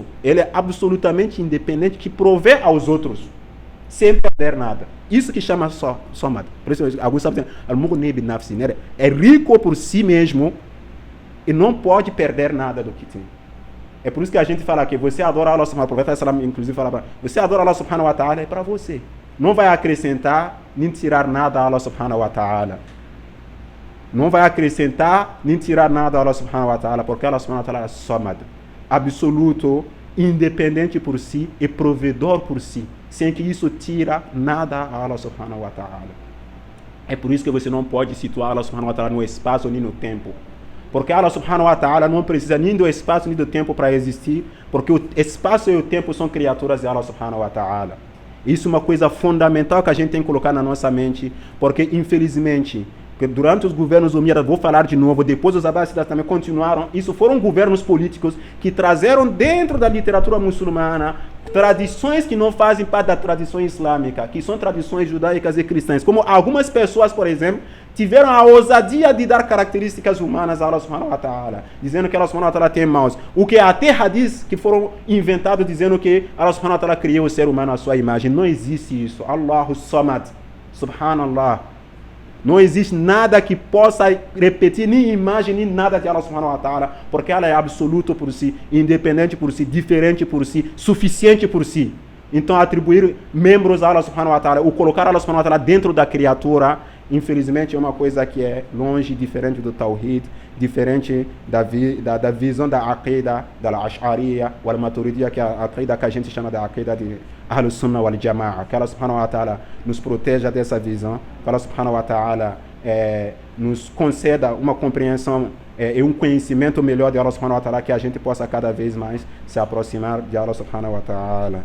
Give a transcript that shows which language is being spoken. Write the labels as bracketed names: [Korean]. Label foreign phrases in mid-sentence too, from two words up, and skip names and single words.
[Portuguese] Ele é absolutamente independente que provê aos outros. Sem perder nada. Isso que chama Samad. Por isso, alguns sabem [Arabic] المغني بنفسي. [Portuguese] É rico por si mesmo e não pode perder nada do que tem. É por isso que a gente fala que você adora Allah [Arabic] سبحانه وتعالى. [Portuguese] O profeta inclusive fala, você adora Allah [Arabic] سبحانه وتعالى, [Portuguese] é para você. Não vai acrescentar nem tirar nada a Allah [Arabic] سبحانه وتعالى. [Portuguese] Não vai acrescentar nem tirar nada a Allah [Arabic] سبحانه وتعالى, [Portuguese] porque Allah [Arabic] سبحانه وتعالى [Portuguese] é Samad. Absoluto, independente por si e provedor por si. Sem que isso tira nada a Allah [Arabic] سبحانه وتعالى. [Portuguese] É por isso que você não pode situar Allah [Arabic] سبحانه وتعالى [Portuguese] no espaço nem no tempo. Porque Allah [Arabic] سبحانه وتعالى [Portuguese] não precisa nem do espaço nem do tempo para existir, porque o espaço e o tempo são criaturas de Allah [Arabic] سبحانه وتعالى. [Portuguese] Isso é uma coisa fundamental que a gente tem que colocar na nossa mente, porque infelizmente, durante os governos umíyadas, vou falar de novo, depois os abássidas também continuaram, isso foram governos políticos que trazeram dentro da literatura muçulmana tradições que não fazem parte da tradição islâmica, que são tradições judaicas e cristãs, como algumas pessoas, por exemplo, tiveram a ousadia de dar características humanas a Allah subhanahu wa ta'ala, dizendo que Allah [Arabic] سبحانه وتعالى [Portuguese] tem mãos. O que até hadiths que foram inventados dizendo que Allah [Arabic] سبحانه وتعالى [Portuguese] criou o ser humano à sua imagem. Não existe isso. [Arabic] الله صمد. سبحان الله. [Portuguese] Não existe nada que possa repetir nem imagem, nem nada de Allah [Arabic] سبحانه وتعالى, [Portuguese] porque ela é absoluto por si, independente por si, diferente por si, suficiente por si. Então atribuir membros a Allah [Arabic] سبحانه وتعالى, [Portuguese] ou colocar Allah [Arabic] سبحانه وتعالى [Portuguese] dentro da criatura, infelizmente é uma coisa que é longe, diferente do Tawhid, diferente da visão da Aqidah, da Ash'ariya, ou da Maturidiyya, que é a Aqidah que a gente chama de Aqidah de [Arabic] أهل السنة والجماعة. [Portuguese] Que Allah [Arabic] سبحانه وتعالى [Portuguese] nos proteja dessa visão, que Allah [Arabic] سبحانه وتعالى [Portuguese] nos conceda uma compreensão e um conhecimento melhor de Allah [Arabic] سبحانه وتعالى, [Portuguese] que a gente possa cada vez mais se aproximar de Allah [Arabic] سبحانه وتعالى.